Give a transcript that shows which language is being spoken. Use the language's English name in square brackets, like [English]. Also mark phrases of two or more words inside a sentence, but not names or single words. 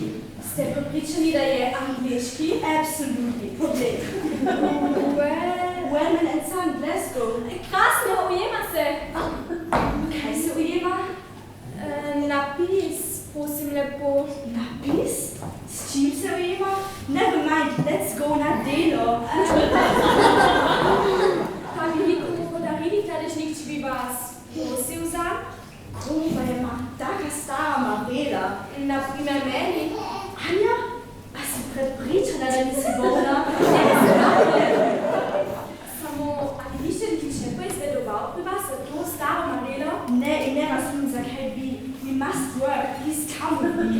[Slovenian] Ste prepričani, da je angliški? Absolutely, pogled. Wellman and Son, Glasgow. Krasno, ujema se. Kaj se ujema? Napis, prosim lepo. Napis? S čim se ujema? [English] Never mind, let's go [Slovenian] na delo. Pa bi vi komu podarili ta dežnik, če bi vas prosil za? Komu pa ima taka stara Marela? Naprimer meni. Anja, a si prepričana, da nisi bolna? Samo, ali vi še nič ne poizvedoval pri vas za to staro Marelo? Ne, in ne razumem, zakaj bi. [English] We must work, please come with me.